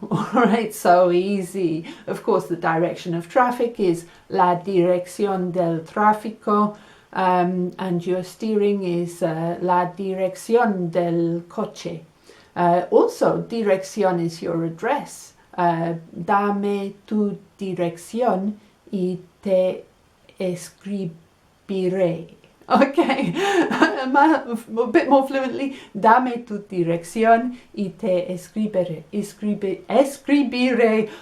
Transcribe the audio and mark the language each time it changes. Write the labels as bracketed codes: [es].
[en] All right, so easy. Of course, the direction of traffic is [es] la dirección del tráfico, [en] and your steering is [es] la dirección del coche. [en] Also, dirección is your address. [es] Dame tu dirección y te escribiré. [en] Okay, a bit more fluently. [es] Dame tu dirección y te escribiré. Escribiré.